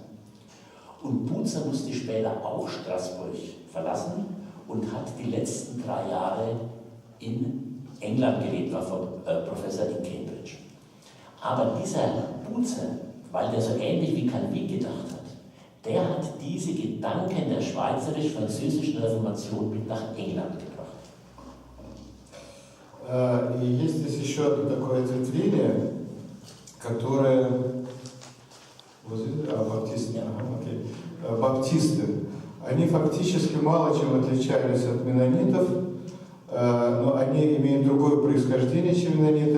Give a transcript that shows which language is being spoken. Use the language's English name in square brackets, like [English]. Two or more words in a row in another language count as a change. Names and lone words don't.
[German] Und Bucer musste später auch Straßburg verlassen und hat die letzten 3 Jahre in England gelebt, war Professor in Cambridge. Aber dieser Bucer, weil der so ähnlich wie Calvin gedacht hat, der hat diese Gedanken der schweizerisch-französischen Reformation mit nach England gebracht. [Russian] И есть здесь еще одно такое ответвление, которое... Баптисты. Они фактически мало чем отличались от меннонитов, но они имеют другое происхождение, чем меннониты.